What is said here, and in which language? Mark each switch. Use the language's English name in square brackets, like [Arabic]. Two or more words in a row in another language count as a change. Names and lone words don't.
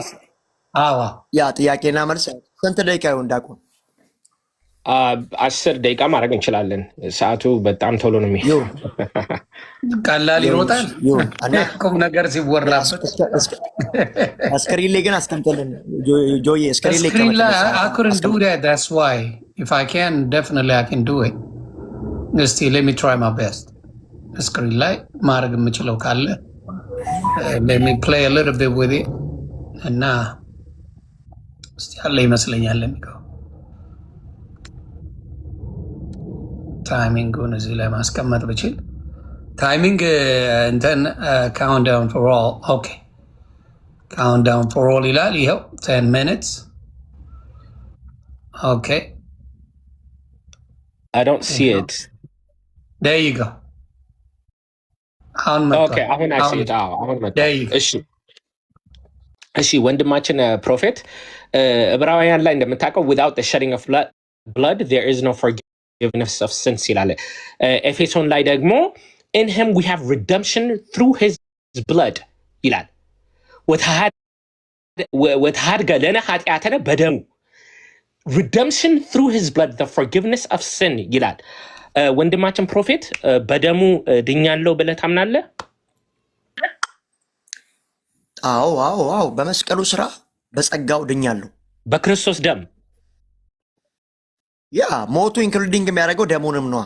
[Amharic] ያ ጥያቄና መልስ ስንት ደቂቃ ይሆን ዳቆን? 10 ደቂቃ ማድረግ እንችላለን። ሰዓቱ በጣም ቶሎ ነው የሚሄደው። ቀላል ይሮጣል። ቁም ነገር ሲወራበት ስክሪን ላይ ግን አስቀምጥልን ጆዬ። ስክሪን ላይ [English] I couldn't do that. That's why if I can definitely I can do it. እስቲ let me try my best. [Amharic] ስክሪን ላይ ማድረግ የምችለው ካለ [English] let me play a little bit with it [Amharic] እና እስቲ ያለ ይመስለኛል የሚገው ታይሚንጉን እዚህ ላይ ማስቀመጥ ብችል ታይሚንግ እንትን [English] countdown for all okay countdown for all [Amharic] ይላል። ይኸው 10 minutes ኦኬ [English] I don't see it. There you go. [Amharic] አሁን [English] ኦኬ አሁን I see it. [Amharic] አሁን መጣ። እሺ ወንድማችን ፕሮፌት ዕብራውያን ላይ እንደምታውቀው [English] without the shedding of blood there is no forgiveness of sins [Amharic] ይላል። ኤፌሶን ላይ ደግሞ [English] in him we have redemption through his blood [Amharic] ይላል። [Geez] ወተሃድገ ለነ ኃጢአተነ በደሙ [English] redemption through his blood the forgiveness of sin [Amharic] ይላል። ወንድማችን ፕሮፌት በደሙ ድኛለሁ ብለህ ታምናለህ? አዎ በመስቀሉ ስራ በጸጋው ድኛለሁ። በክርስቶስ ደም ያ ሞቱ ኢንክሉዲንግ የሚያደርገው ደሙንም ነው።